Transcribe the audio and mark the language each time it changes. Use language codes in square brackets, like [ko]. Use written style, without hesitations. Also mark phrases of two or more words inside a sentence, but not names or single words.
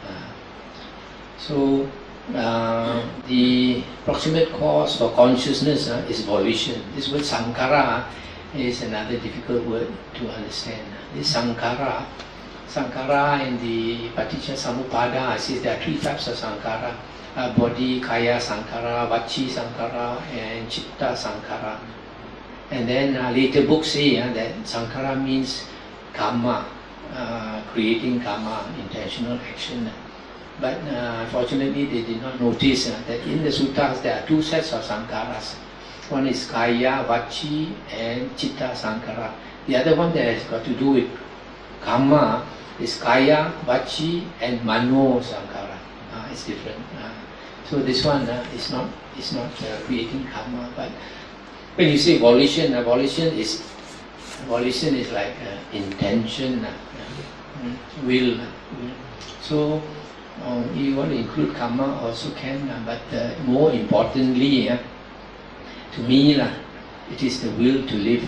[en] So the proximate cause for consciousness is volition. This word sankhara is another difficult word to understand. This sankhara in the [pi] Paticca Samuppada [en] says there are three types of sankhara: body, [pi] kaya sankhara, vachi sankhara, [en] and [pi] chitta sankhara. [en] And then later books say that sankhara means karma, creating karma, intentional action. But unfortunately they did not notice that in the suttas there are two sets of sankharas. One is kaya, vachi and [pi] chitta sankhara. [en] The other one that has got to do with karma is kaya, vachi and [pi] mano sankhara. [en] It's different. So this one is not creating karma. But when you say volition, volition is Volition is like intention, will. So you want to include karma also can, but more importantly, to me, it is the will to live.